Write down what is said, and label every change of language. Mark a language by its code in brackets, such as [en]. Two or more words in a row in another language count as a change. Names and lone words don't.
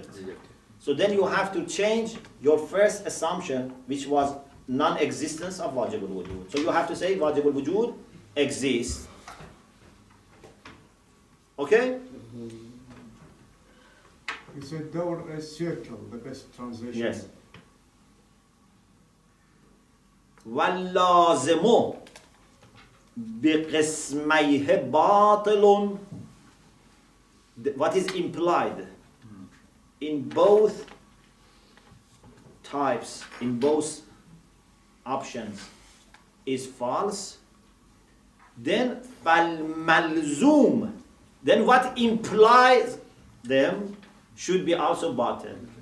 [en] So then you have to change your first assumption, which was non-existence of [ar] واجب الوجود. [en] So you have to say [ar] واجب الوجود [en] exists. Okay? You said door is circle, the best translation. Yes. [ar] وَاللَّازِمُ بِقِسْمَيْهِ بَاطِلٌ. [en] What is implied in both types, in both options is false, then فالملزوم, then what implies them should be also batil.